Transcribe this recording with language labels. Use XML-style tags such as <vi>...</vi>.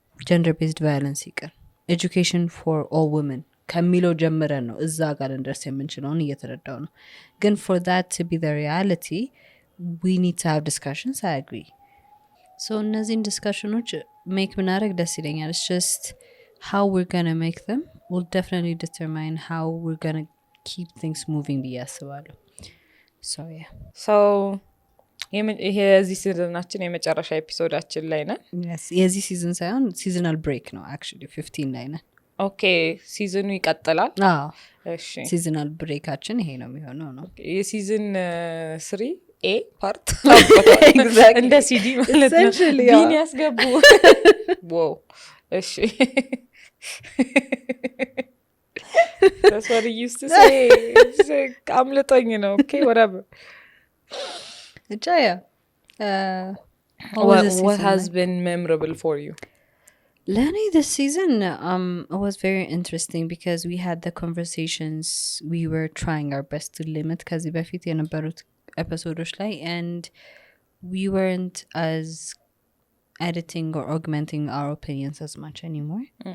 <en>gender-based violence</en> <am>ይቅር</am> <en>education for all women</en> <am>ከሚለው ጀምረን ነው እዛ ጋር እንደርስ የምንችለውን እየተረዳው ነው ግን</am> <en>for that to be the reality we need to have discussions I agree so</en> <am>እነዚህን ዲስካሽኖች</am> <en>make</en> <am>ምናረግ ደስ ይለኛል</am> <en>it's just how we're gonna make them will definitely determine how we're gonna keep things moving</en> <am>ብዬ አስባለሁ</am> <en>so yeah</en> <am>so ይሄ የዚህ ሲዝናችን የመጨረሻ ኤፒሶዳችን ላይ ነን yes የዚህ ሲዝን ሳይሆን</am> <en>seasonal break</en> <am>ነው actually 15 ላይ ነን ኦኬ ሲዝኑ ይቀጥላል እሺ ሲዝናል ብሬካችን ይሄ ነው የሚሆነው ነው የሲዝን 3 ኤ ፓርት እንደ ሲዲ ማለት ነው ቢን ያስገቡ ዋው እሺ</am> <en>that's what he used to say</en> <am>አምልጦኝ ነው</am> <en>okay whatever yeah what has been memorable for you Lenny, this season was very interesting because we had the conversations we were trying our best to limit</en> <am>ከዚህ በፊት የነበሩት ኤፒሶዶች ላይ</am> <en>and we weren't as editing or augmenting our opinions as much anymore.</en>